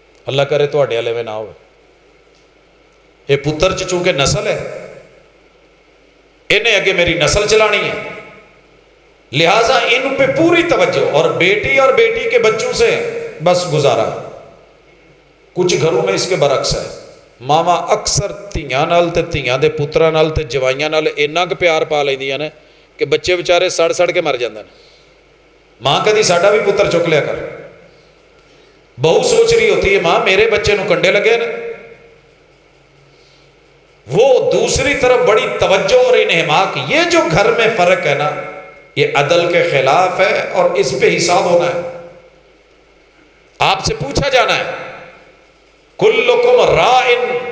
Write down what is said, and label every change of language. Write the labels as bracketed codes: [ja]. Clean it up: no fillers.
[ur] اللہ کرے تو اڈے والے میں نہ ہو. یہ پتر چونکہ نسل ہے, انہیں اگے میری نسل چلانی ہے, لہٰذا ان پہ پوری توجہ. اور بیٹی اور بیٹی کے بچوں سے بس گزارا. [pa] کچھ گھروں میں اس کے برعکس ہے, ماوا اکثر دھیاں نال تے دھیاں دے پتراں نال تے جوائیاں نال اتنا کہ پیار پا لیندیاں نے کہ بچے بیچارے سڑ سڑ کے مر جاندے نے. ماں کدی ساڈا بھی پتر چک لیا کر. [ur] بہو سوچ رہی ہوتی ہے, [pa] ماں میرے بچے نو کنڈے لگے نے. [ur] وہ دوسری طرف بڑی توجہ اور انہماک، یہ جو گھر میں فرق ہے نا، یہ عدل کے خلاف ہے اور اس پہ حساب ہونا ہے، آپ سے پوچھا جانا ہے۔ کلکم رائن،